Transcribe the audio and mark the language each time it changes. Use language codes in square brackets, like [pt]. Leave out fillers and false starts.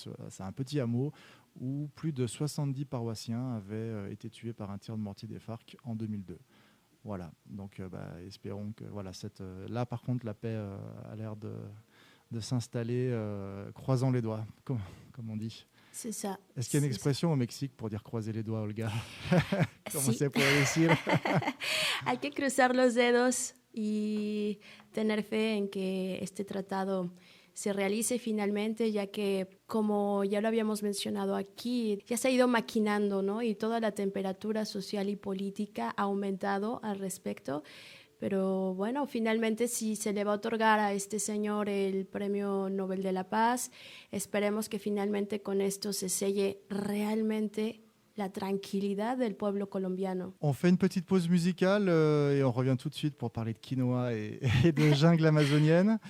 [fr] C'est un petit hameau où plus de 70 paroissiens avaient été tués par un tir de mortier des FARC en 2002. Voilà, donc espérons que là par contre la paix a l'air de s'installer, croisant les doigts, comme on dit. C'est ça. Est-ce qu'il y a une expression au Mexique pour dire croiser les doigts, Olga? [es] ¿Cómo se puede decir? Hay que cruzar los dedos y tener fe en que este tratado se realice finalmente, ya que, como ya lo habíamos mencionado aquí, ya se ha ido maquinando, ¿no? Y toda la temperatura social y política ha aumentado al respecto. Pero bueno, finalmente si se le va a otorgar a este señor el Premio Nobel de la Paz, esperemos que finalmente con esto se selle realmente la tranquillité del pueblo colombiano. [fr] On fait une petite pause musicale et on revient tout de suite pour parler de quinoa et de jungle amazonienne.